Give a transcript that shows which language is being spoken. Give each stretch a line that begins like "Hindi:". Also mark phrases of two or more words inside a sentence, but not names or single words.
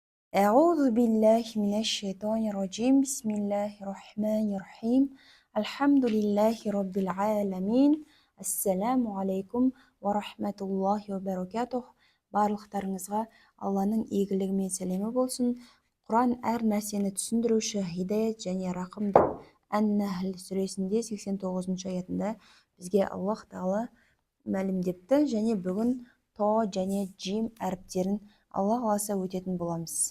Arabic: أعوذ بالله من الشيطان الرجيم بسم الله الرحمن الرحيم الحمد لله رب العالمين السلام عليكم ورحمة الله وبركاته.
Kazakh: Барлықтарыңызға Алланың игілігі мен сәлемі болсын. Құран әр нәрсені түсіндіруші, хидаят және рақым деп Ан-Нахл сүресінде 89 аятында бізге Аллах Тағала мәлімдепті, және бүгін то және джим әріптерін Алла қаласа өтетін боламыз.